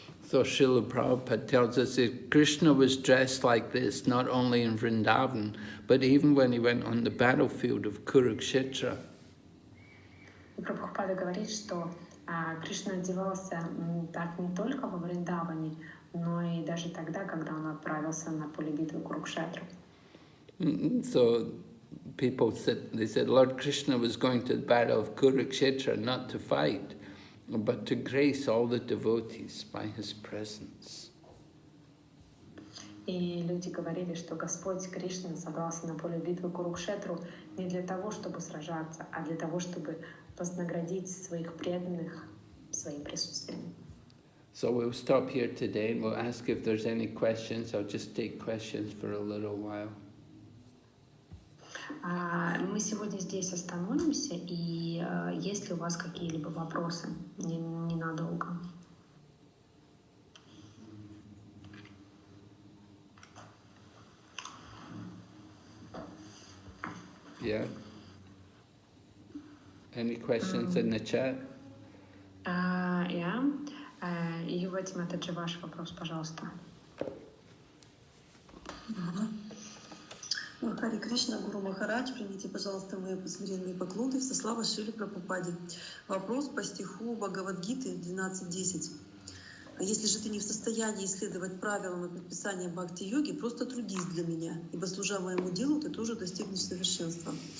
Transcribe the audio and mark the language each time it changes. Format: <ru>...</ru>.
<en>So Srila Prabhupada tells us that Krishna was dressed like this not only in Vrindavan, but even when he went on the battlefield of Kurukshetra.</en> <ru>И Прабхупада говорит, что Кришна одевался так не только во Вриндаване, но и даже тогда, когда он отправился на поле битвы Курукшетру.</ru> <en>So people said, Lord Krishna was going to the battle of Kurukshetra not to fight, but to grace all the devotees by his presence.</en> <ru>И люди говорили, что Господь Кришна собрался на поле битвы Курукшетру не для того, чтобы сражаться, а для того, чтобы вознаградить своих преданных своим присутствием.</ru> <en>So we'll stop here today and we'll ask if there's any questions. I'll just take questions for a little while.</en> <ru>Мы сегодня здесь остановимся, и есть ли у вас какие-либо вопросы ненадолго?</ru> <en>Yeah. Any questions in the chat? Yeah.</en> <ru>Юватим, это же ваш вопрос, пожалуйста. Хари Кришна, Гуру Махарадж, примите, пожалуйста, мои смиренные поклоны, все слава Шриле Прабхупаде. Вопрос по стиху Бхагавад-гиты 12.10. Если же ты не в состоянии исследовать правилам и предписаниям бхакти-йоги, просто трудись для меня, ибо, служа моему делу, ты тоже достигнешь совершенства.</ru>